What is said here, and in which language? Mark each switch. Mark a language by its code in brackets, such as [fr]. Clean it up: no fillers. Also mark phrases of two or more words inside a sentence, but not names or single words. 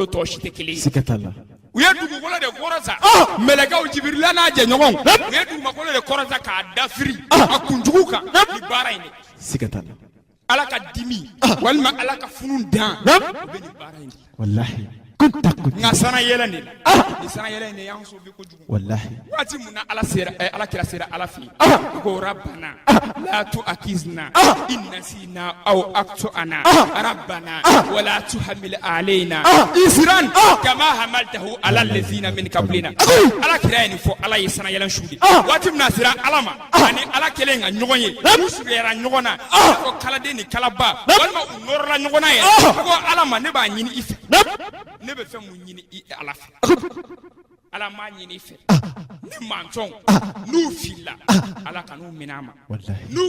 [bm] tɔ si tɛ kelen ye u ye dugukolo de kɔrɔta mɛlɛkɛw Jibirila n'a jɛɲɔgɔnw u ye dugumakolo de kɔrɔta k'a dafiri a kunjugu kan ni baara in de ala ka dimi walima ala ka funu dan o bɛ nin baara in de nka sana yɛlɛ de la ni sana yɛlɛ in de y'an sauvé kojugu waati mun na ala kira sera ala fɛ yen ko [ar] ربنا لا تؤاخذنا إن نسينا أو أخطأنا ربنا ولا تحمل علينا إصرا كما حملته على الذين من قبلنا [bm] ala kira ye nin fɔ ala ye sana yɛlɛ su de waati mun na sera ala ma ani ala kelen ka ɲɔgɔn ye u suguyara ɲɔgɔn na ko kaladen ni kalaba walima u nɔrɔla ɲɔgɔn na yɛrɛ ko ala ma ne b'a ɲini i fɛ ne bɛ fɛn mun ɲini i ala fɛ ala m'a ɲini i fɛ ni mantɔnw n'u filila ala kan'u minɛ a ma n'u